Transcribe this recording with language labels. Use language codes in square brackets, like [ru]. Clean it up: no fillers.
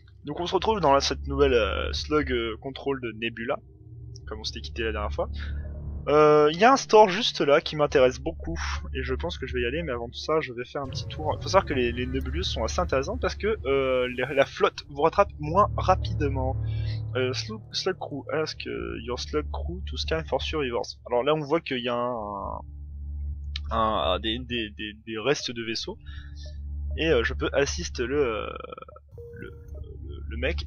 [fr] Donc on se retrouve dans cette nouvelle slug control de Nebula, comme on s'était quitté la dernière fois. Il y a un store juste là qui m'intéresse beaucoup et je pense que je vais y aller, mais avant tout ça je vais faire un petit tour. Il faut savoir que les nébuleuses sont assez intéressantes parce que la flotte vous rattrape moins rapidement. [en] Slug crew, ask your slug crew to scan for survivors. [fr] Alors là on voit qu'il y a des restes de vaisseaux et je peux assister le mec.